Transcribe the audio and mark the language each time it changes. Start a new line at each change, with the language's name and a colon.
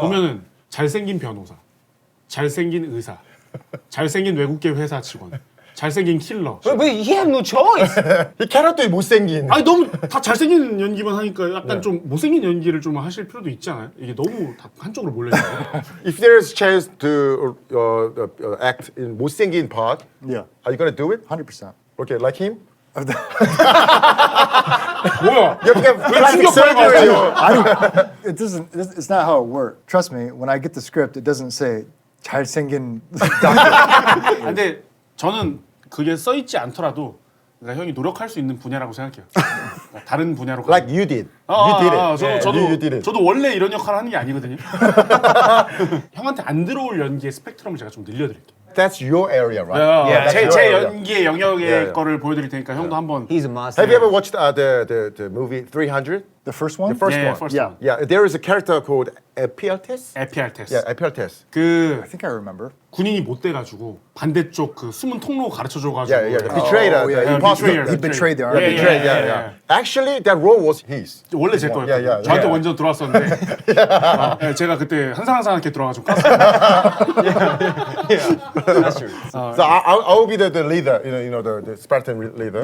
Korean: 보면은 잘생긴 변호사, 잘생긴 의사, 잘생긴 외국계 회사 직원, 잘생긴 킬러.
English: 왜 he have no choice?
Korean: 이 캐릭터이 못생긴. 아니 너무 다 잘생긴 연기만 하니까 약간 좀 못생긴 연기를 좀 하실 필요도 있지 않아요? 이게 너무 다 한쪽으로 몰려있어요.
English: If there is chance to act in 못생긴 part, Yeah, are you gonna do it? 100%. Okay, like him? 뭐야? You have to get plastic
Korean: 충격
English: surgery. It doesn't. It's not how it works. Trust me. When I get the script, it doesn't say 잘생긴 doctor.
Korean: 근데 저는 그게 써 있지 않더라도 그러니까 형이 노력할 수 있는 분야라고 생각해요. 그러니까 다른 분야로.
English: Like you did. You did it.
Korean: 저도
English: You did it.
Korean: 저도 원래 이런 역할을 하는 게 아니거든요. 형한테 안 들어올 연기의 스펙트럼을 제가 좀 늘려드릴게요.
English: That's your area, right?
Korean: 제
English: your area.
Korean: 연기의 영역의
English: Yeah.
Korean: 거를 보여드릴 테니까 형도 한번.
English: He's a master. Have you ever watched the movie 300? The first one. The first
Korean: 네,
English: one. first Yeah. one. Yeah, there is a character called Epialtes.
Korean: 에피알테스.
English: Yeah, Epialtes.
Korean: 그
English: I think I remember.
Korean: 군인이 못 돼가지고 반대쪽 그 숨은 통로 가르쳐줘가지고.
English: Yeah, the betrayer, Oh, yeah, the he imposter. betrayed. He betrayed the army. Yeah, Betrayed, yeah, yeah, yeah. yeah. Actually, that role was his.
Korean: 원래 제 거였거든요.
English: Yeah, yeah,
Korean: 저한테
English: yeah.
Korean: 먼저 들어왔었는데 네, 제가 그때 한상한상하게 들어와가지고 깠어요.
English: That's true. So I will be the leader, you know the Spartan leader.